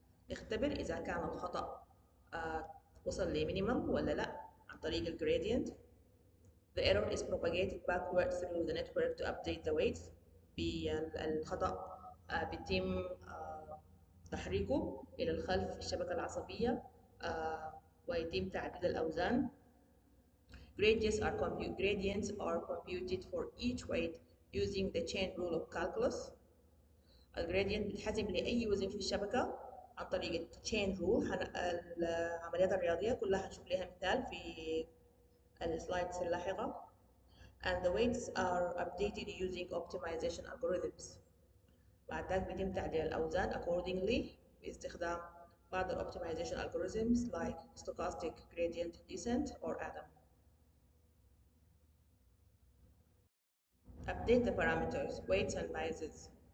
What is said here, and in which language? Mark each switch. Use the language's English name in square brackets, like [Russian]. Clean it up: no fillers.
[Arabic] نختبر إذا كان الخطأ وصل لمينيمم ولا لا عن طريق الجريدينت. [English] The error is propagated backward through the network to update the weights. [Arabic] بالخطأ بيتم تحريكه إلى الخلف في الشبكة العصبية ويتم تعديل الأوزان. [English] Gradients are computed for each weight using the chain rule of calculus. [Arabic] الجريدينت بتحسب لأي وزن في الشبكة عن طريق chain rule. العمليات الرياضية كلها هنشوف لها مثال في السلايدز اللاحقة. [English] And the weights are updated using optimization algorithms. [Arabic] بعد ذلك بيتم تعديل الأوزان accordingly باستخدام بعض ال [English] optimization algorithms like stochastic gradient descent or ADAM. Update the parameters, weights and biases.